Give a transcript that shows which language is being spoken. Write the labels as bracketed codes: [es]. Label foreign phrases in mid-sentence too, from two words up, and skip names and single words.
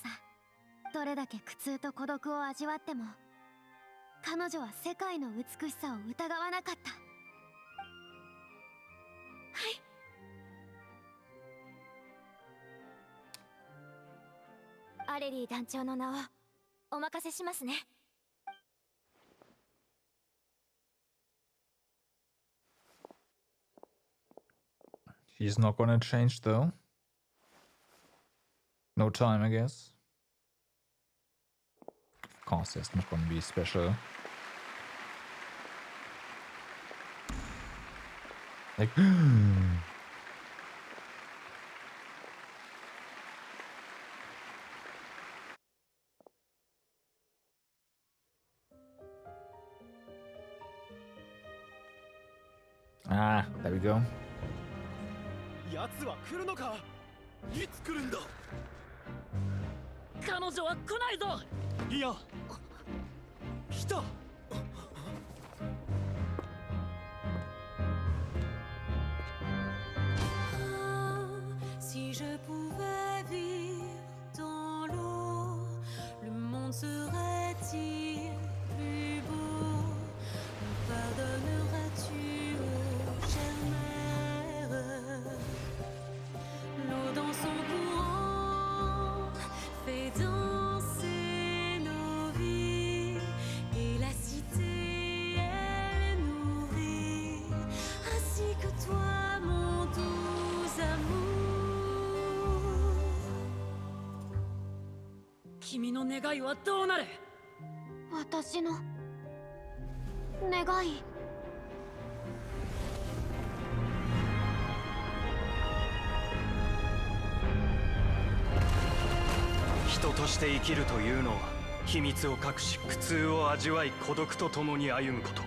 [ja] どれだけ苦痛と孤独を味わっても彼女は世界の美しさを疑わなかった。はい。アレリー団長の名をお任せしますね。 [en] He's not gonna change though. No time, I guess. Of course, there's not gonna be special. Like. Ah, there we go. [ja] 奴は来るのか？いつ来るんだ？彼女は来ないぞ。いや、来た。 [fr] Si je pouvais vivre dans l'eau, le monde serait-il plus beau? Me pardonneras-tu, ô chère mère? L'eau dans son courant fait danser nos vies, et la cité elle nourrit, ainsi que toi mon doux amour. [ja] 君の願いはどうなる？私の願い。人として生きるというのは秘密を隠し苦痛を味わい孤独と共に歩むこと。